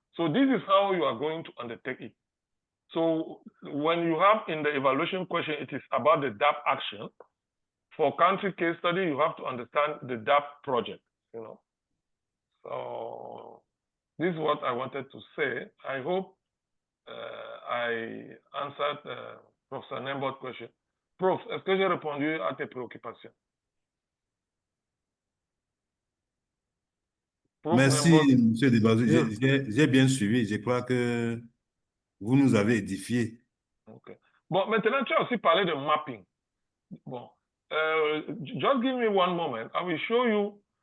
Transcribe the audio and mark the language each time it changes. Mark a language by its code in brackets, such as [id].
[en] So this is how you are going to undertake it. So when you have in the evaluation question, it is about the DAP action. For country case study, you have to understand the DAP project, you know. So this is what I wanted to say. I hope I answered Professor Nembot's question. [fr] Prof, est-ce que j'ai répondu à tes préoccupations? Prof Merci, Nembot. M. Debazou. [en] Yeah. [fr] J'ai bien suivi. Je crois que vous nous avez édifiés. Okay. Bon, maintenant, tu as aussi parlé de mapping. [en] Bon, just give me one moment. I will show you.